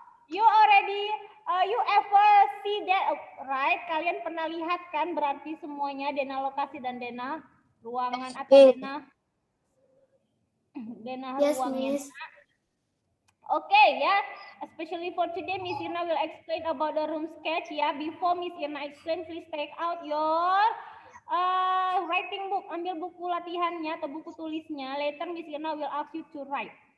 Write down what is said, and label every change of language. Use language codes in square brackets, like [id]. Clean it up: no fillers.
[en] You already you ever see that, right? [id] Kalian pernah lihat kan berarti semuanya denah lokasi dan denah ruangan atau denah ruangnya. [en] Okay, ya. Especially for today, Miss Irna will explain about the room sketch. Ya, before Miss Irna explain, please take out your writing book. [id] Ambil buku latihannya atau buku tulisnya. [en] Later Miss Irna will ask you to write.